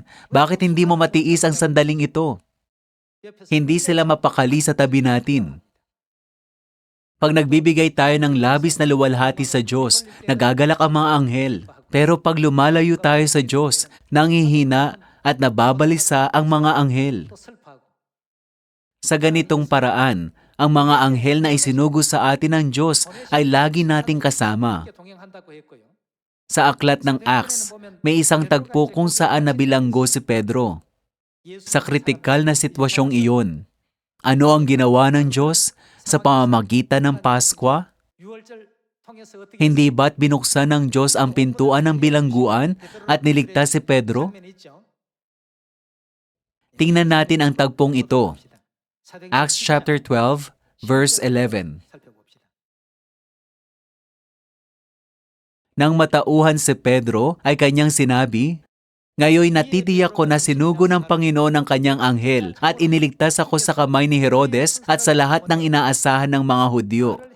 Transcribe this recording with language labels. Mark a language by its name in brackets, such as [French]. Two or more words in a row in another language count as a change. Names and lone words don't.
[Filipino] Bakit hindi mo matiis ang sandaling ito? Hindi sila mapakali sa tabi natin. Pag nagbibigay tayo ng labis na luwalhati sa Diyos, nagagalak ang mga anghel. Pero pag lumalayo tayo sa Diyos, nanghihina at nababalisa ang mga anghel. [Korean] 또 슬퍼하고 [Filipino] Sa ganitong paraan, ang mga anghel na isinugo sa atin ng Diyos ay lagi nating kasama. [Korean] 함께 동행한다고 했고요. [Filipino] Sa aklat ng Acts, may isang tagpo kung saan nabilanggo si Pedro. Sa kritikal na sitwasyong iyon, ano ang ginawa ng Diyos sa pamamagitan ng Paskwa? [Korean] 6월절 통해서 어떻게 [Filipino] Hindi ba't binuksan ng Diyos ang pintuan ng bilangguan at niligtas si Pedro? [Korean] 장면이 있죠? [Filipino] Tingnan natin ang tagpong ito. [Korean] 사도행전 [English] Acts chapter 12, verse 11. [Korean] 살펴봅시다. [Filipino] Nang matauhan si Pedro, ay kanyang sinabi, "Ngayoy natitiyak ko na sinugo ng Panginoon ang kanyang anghel at iniligtas ako sa kamay ni Herodes at sa lahat ng inaasahan ng mga Hudyo."